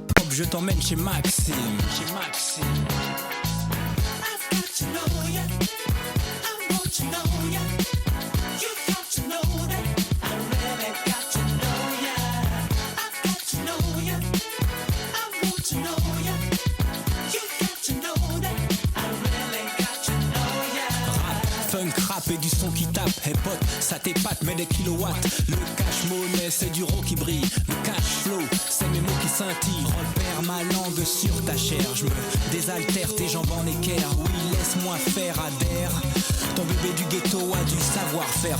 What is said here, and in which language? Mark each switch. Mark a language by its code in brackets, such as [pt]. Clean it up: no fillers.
[fr] Je t'emmène chez Maxime, chez Maxime. [en] I've got to know ya, I want to know ya. You've got to know that I really got to know ya. I've got to know ya, I want to know ya. You've got to know that I really got to know ya. [fr] Rap, funk, rap et du son qui tape. Hey pote, ça t'épate, mais des kilowatts. Le cash-monnaie, c'est du raw qui brille. Le cash flow, c'est mes mots qui scintillent. Repère ma langue sur ta chair. Je me désaltère, tes jambes en équerre. Oui, laisse-moi faire, adhère. Ton bébé du ghetto a du savoir-faire.